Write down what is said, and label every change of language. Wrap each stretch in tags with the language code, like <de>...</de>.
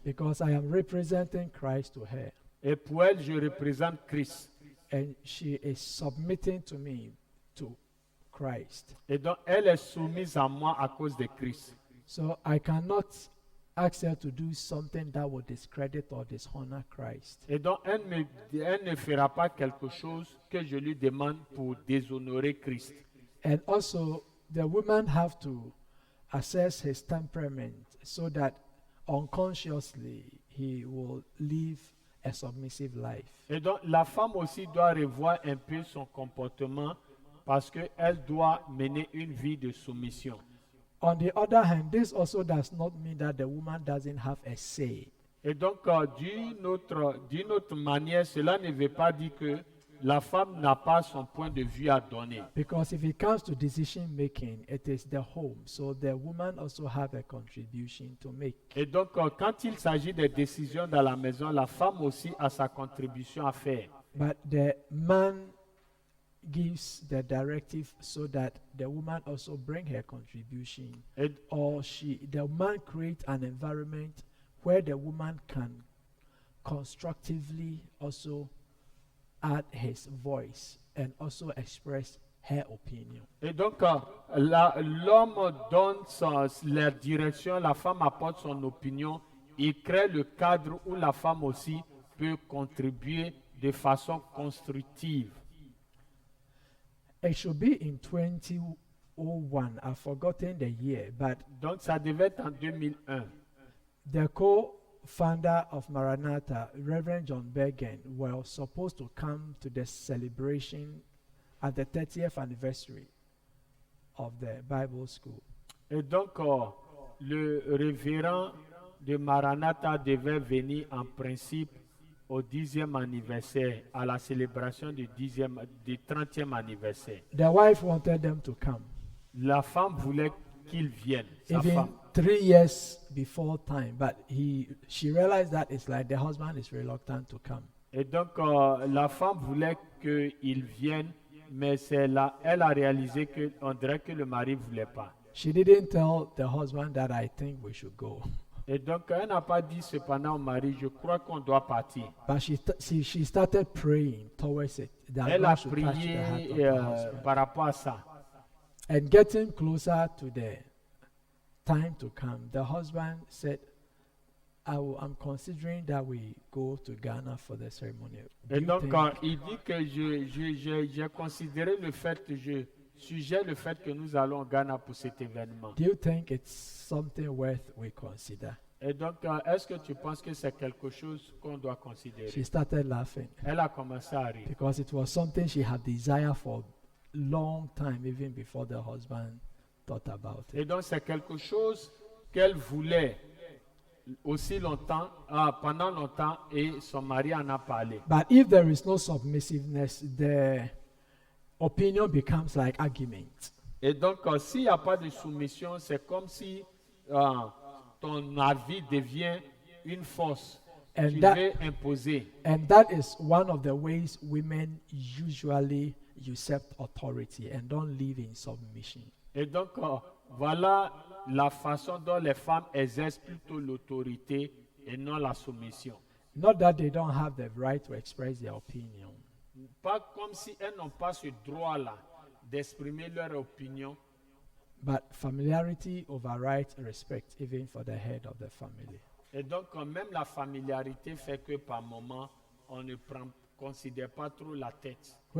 <en>Because I am representing Christ to her.</en> <fr>Et pour elle, je représente Christ.</fr> <en>And she is submitting to me, to Christ.</en> <fr>Et donc, elle est soumise à moi à cause de Christ.</fr> <en>So I cannot ask her to do something that will discredit or dishonor Christ.</en> <fr>Et donc, elle ne fera pas quelque chose que je lui demande pour déshonorer Christ.</fr> <en>And also, the woman have to assess his temperament so that unconsciously he will live a submissive life.</en> <fr>Et donc, la femme aussi doit revoir un peu son comportement parce qu'elle doit mener une vie de soumission.</fr> <en>On the other hand, this also does not mean that the woman doesn't have a say.</en> <fr>Et donc, d'une autre manière, cela ne veut pas dire que la femme n'a pas son point de vue à donner.</fr> <en>Because if it comes to decision making, it is the home. So the woman also have a contribution to make.</en> <fr>Et donc, quand il s'agit des décisions dans la maison, la femme aussi a sa contribution à faire.</fr> <en>But the man gives the directive so that the woman also bring her contribution.</en> <fr>Et,</fr> <en>Or the man create an environment where the woman can constructively also add his voice and also express her opinion.</en> <fr>et donc, l'homme donne la direction, la femme apporte son opinion. Il crée le cadre où la femme aussi peut contribuer de façon constructive.</fr> <en>It should be in 2001. I've forgotten the year, but</en> <fr>Donc, ça devait être en 2001.</fr> <en>the co-founder of Maranatha, Reverend John Bergen, was supposed to come to the celebration at the 30th anniversary of the Bible school.</en> <fr>Et donc, le révérend de Maranatha devait venir en principe au 10e anniversaire, à la célébration du 30e anniversaire.</fr> <en>The wife wanted them to come,</en> <fr>La femme voulait qu'il vienne, sa</fr> <en>even</en> <fr>femme.</fr> <en>3 years before time, but she realized that it's like the husband is reluctant to come.</en> <fr>Et donc, la femme voulait qu'il vienne, mais elle a réalisé qu'on dirait que le mari ne voulait pas.</fr> <en>She didn't tell the husband that I think we should go.</en> <fr>Et donc, elle n'a pas dit cependant au mari, je crois qu'on doit partir.</fr> <en>But she started praying towards it, that</en> <fr>Elle</fr> <en>God</en> <fr>a</fr> <en>should touch the heart of</en> <fr>prié</fr> <en>her husband.</en> <fr>par rapport à ça.</fr> <en>And getting closer to the time to come, the husband said, I'm considering that we go to Ghana for the ceremony. Do</en> <fr>Et</fr> <en>you</en> <fr>donc,</fr> <en>think-</en> <fr>il dit que j'ai considéré le fait, je suggère le fait que nous allons au Ghana pour cet événement.</fr> <en>do you think it's something worth we consider?</en> <fr>Et donc, est-ce que tu penses que c'est quelque chose qu'on doit considérer?</fr> <en>She started laughing</en> <fr>Elle a commencé à rire.</fr> <en>because it was something she had desired for a long time, even before the husband thought about it.</en> <fr>Et donc, c'est quelque chose qu'elle voulait aussi longtemps, pendant longtemps, et son mari en a parlé.</fr> <en>But if there is no submissiveness, the opinion becomes like argument.</en> <fr>Et donc, s'il n'y a pas de soumission, c'est comme si ton avis devient une force.</fr> <en>And</en> <fr>Tu</fr> <en>that-</en> <fr>veux imposer.</fr> <en>And that is one of the ways women usually usurp authority and don't live in submission.</en> <fr>Et donc, voilà la façon dont les femmes exercent plutôt l'autorité et non la soumission.</fr> <en>Not that they don't have the right to express their opinion,</en> <fr>Pas comme si elles n'ont pas ce droit-là d'exprimer leur opinion,</fr> <en>but familiarity overrides respect, even for the head of the family.</en> <fr>et donc quand même la familiarité fait que par moment, on ne considère pas trop la tête de</fr>